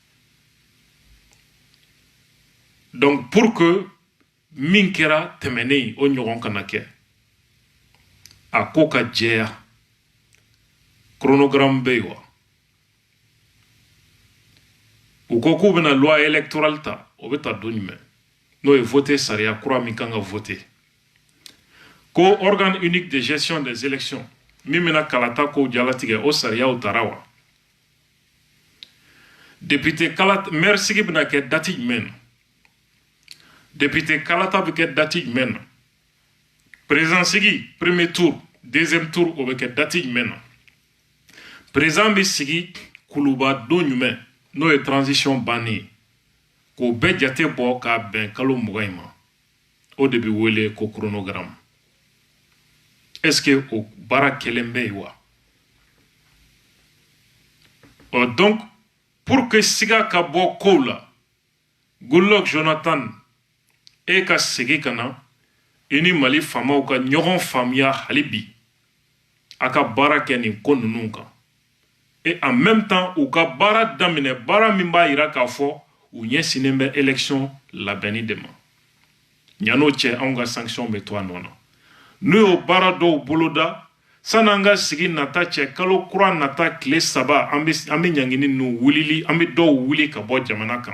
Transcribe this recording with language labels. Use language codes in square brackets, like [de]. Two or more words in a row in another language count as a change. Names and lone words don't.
[fr] Donc pour que [bm] min kɛra tɛmɛnen o ɲɔgɔn kana kɛ a ko ka jɛya chronogramme bɛ yen wa? U ko k'u bɛna [fr] loi électorale [bm] ta o bɛ ta don jumɛn? N'o ye voté sariya kura min kan ka voté. Ko [fr] organe unique de gestion des élections [bm] min bɛna kalata kow jalatigɛ o sariyaw tara wa? Député kalata maire sigi bɛna kɛ date jumɛn na? Député kalata bɛ kɛ date jumɛn na? Président sigi [fr] premier tour deuxième tour [bm] o bɛ kɛ date jumɛn na? Président bɛ sigi kuluba don jumɛn n'o ye transition bannen ye k'o bɛɛ jate bɔ k'a bɛn kalo 20 in ma o de bɛ wele ko chronogramme. [fr] Est-ce que [bm] o baara kɛlen bɛ yen wa? [fr] Donc pour que [bm] siga ka bɔ kow la Goodluck Jonathan e ka segi ka na i ni Mali faamaw ka ɲɔgɔn faamuya hali bi a ka baara kɛ nin ko ninnu kan. [fr] Et en même temps [bm] u ka baara daminɛ baara min b'a yira k'a fɔ u ɲɛsinnen bɛ élection labɛnni de ma. Ɲan'o cɛ anw ka sanction bɛ to a nɔ na. N'u y'o baara dɔw boloda san'an ka sigi nata cɛ kalo kura nata tile 3 an bɛ ɲangini ninnu wulili an bɛ dɔw wuli ka bɔ jamana kan.